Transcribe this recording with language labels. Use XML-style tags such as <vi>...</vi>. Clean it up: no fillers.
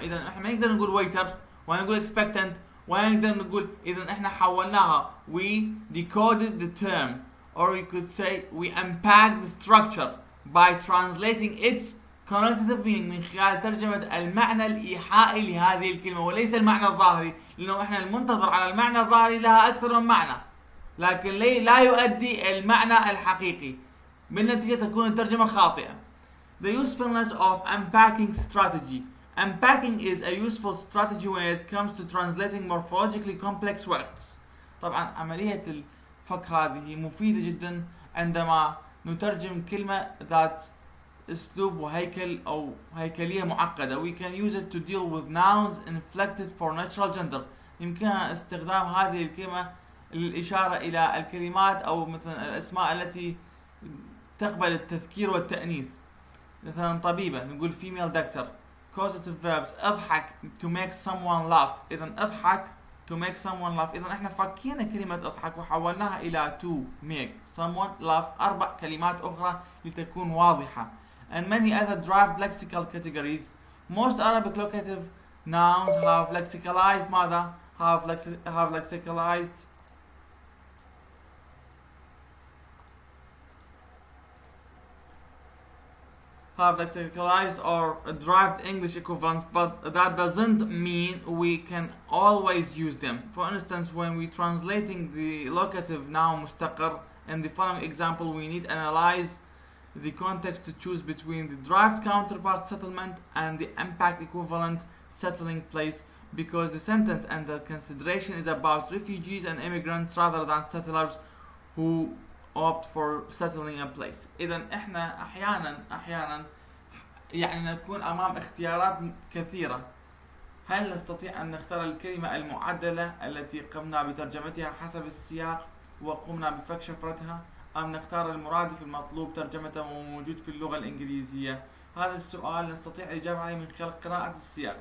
<ar>اذا احنا ما نقدر نقول waiter ولا نقول expectant ولا نقدر نقول، اذا احنا حولناها</ar> <en>we decoded the term or we could say we unpacked the structure by translating its connotative meaning</en> <ar>من خلال ترجمة المعنى الإيحائي لهذه الكلمة وليس المعنى الظاهري، لأنه احنا المنتظر على المعنى الظاهري لها أكثر من معنى لكن لا يؤدي المعنى الحقيقي، بالنتيجة تكون الترجمة خاطئة.</ar> <en>The usefulness of unpacking strategy. Unpacking is a useful strategy when it comes to translating morphologically complex words.</en> <ar>طبعا عملية الفك هذه مفيدة جدا عندما نترجم كلمة ذات اسلوب وهيكل او هيكلية معقدة.</ar> <en>We can use it to deal with nouns inflected for natural gender.</en> <ar>يمكننا استخدام هذه الكلمة للإشارة إلى الكلمات أو مثلا الأسماء التي تقبل التذكير والتأنيث. مثلا طبيبة نقول female doctor.</ar> <en>Causative verbs اضحك to make someone laugh. إذا اضحك to make someone laugh.</en> <ar>إذا احنا فكينا كلمة اضحك وحولناها إلى</ar> <en>to make someone laugh</en> <ar>4 كلمات أخرى لتكون واضحة.</ar> <en>And many other derived lexical categories. Most Arabic locative nouns have lexicalized ماذا؟ have lexicalized or derived English equivalents, but that doesn't mean we can always use them. For instance, when we translating the locative noun مستقر in the following example, we need to analyze the context to choose between the derived counterpart settlement and the impact equivalent settling place, because the sentence under consideration is about refugees and immigrants rather than settlers who opt for settling a place.</en> <ar>إذا إحنا أحيانا يعني نكون أمام اختيارات كثيرة. هل نستطيع أن نختار الكلمة المعدلة التي قمنا بترجمتها حسب السياق وقمنا بفك شفرتها، أم نختار المرادف المطلوب ترجمته وموجود في اللغة الإنجليزية؟ هذا السؤال نستطيع الإجابة عليه من خلال قراءة السياق.</ar>